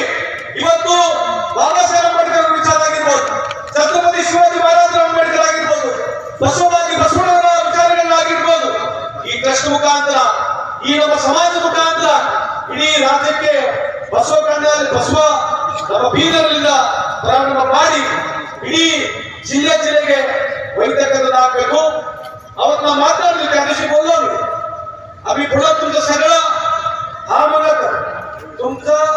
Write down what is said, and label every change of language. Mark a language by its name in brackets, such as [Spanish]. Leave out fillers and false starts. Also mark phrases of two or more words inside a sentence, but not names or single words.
[Kannada] ಇವತ್ತು ಬಾಬಾ ಸಾಹೇಬ್ ಅಂಬೇಡ್ಕರ್ ಅವರ ವಿಚಾರ ಆಗಿರ್ಬೋದು, ಛತ್ರಪತಿ ಶಿವಾಜಿ ಮಹಾರಾಜರ ಅಂಬೇಡ್ಕರ್ ಆಗಿರ್ಬೋದು, ಬಸವಣ್ಣವರ ವಿಚಾರಗಳನ್ನಾಗಿರ್ಬೋದು, ಈ ಟ್ರಸ್ಟ್ ಮುಖಾಂತರ, ಈ ನಮ್ಮ ಸಮಾಜ ಮುಖಾಂತರ ಇಡೀ ರಾಜ್ಯಕ್ಕೆ ಬಸವ ನಮ್ಮ ಬೀದರ್ನಿಂದ ಪ್ರಾರಂಭ ಮಾಡಿ ಇಡೀ ಜಿಲ್ಲೆಗೆ ಒಯ್ತಕ್ಕಂಥದ್ದಾಗಬೇಕು. ಅವತ್ತು ನಾವು ಮಾತಾಡಲಿಕ್ಕೆ [Marathi] आदेश बोललो मी, अभी पुढे तुमचं सगळं हा म्हणत तुमचं